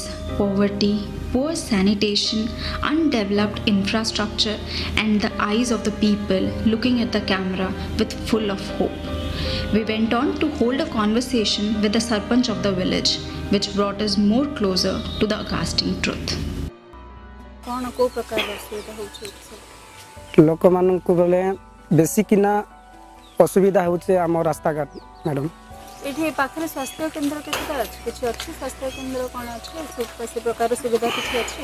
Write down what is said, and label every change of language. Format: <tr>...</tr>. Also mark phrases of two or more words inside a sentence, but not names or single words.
<en>poverty, poor sanitation, undeveloped infrastructure, and the eyes of the people looking at the camera with full of hope. We went on to hold a conversation with the Sarpanch of the village, which brought us more closer to the ghastly truth.</en> <or>ଲୋକମାନଙ୍କୁ ବେଲେ ବେଶୀ କିନା ଅସୁବିଧା ହେଉଛି ଆମ ରାସ୍ତାଘାଟ ମ୍ୟାଡ଼ାମ୍। ଏଠି ପାଖରେ ସ୍ୱାସ୍ଥ୍ୟ କେନ୍ଦ୍ର କେତେଟା ଅଛି? କିଛି ଅଛି ସ୍ୱାସ୍ଥ୍ୟ କେନ୍ଦ୍ର କ'ଣ ଅଛି? ସେ ପ୍ରକାର ସୁବିଧା କିଛି ଅଛି?</or>